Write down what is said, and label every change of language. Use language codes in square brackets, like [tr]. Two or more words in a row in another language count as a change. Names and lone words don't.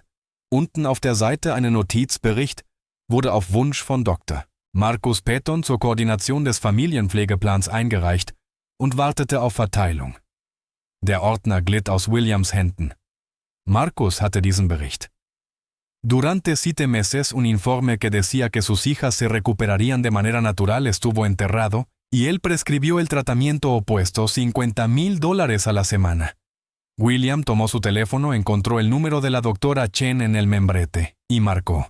[de] Unten auf der Seite eine Notizbericht, wurde auf Wunsch von Dr. Marcus Peton zur Koordination des Familienpflegeplans eingereicht und wartete auf Verteilung. Der Ordner glitt aus Williams Händen. Marcus hatte diesen Bericht. [es] Durante 7 meses un informe que decía que sus hijas se recuperarían de manera natural estuvo enterrado y él prescribió el tratamiento opuesto, $50,000 a la semana. William tomó su teléfono, encontró el número de la doctora Chen en el membrete y marcó.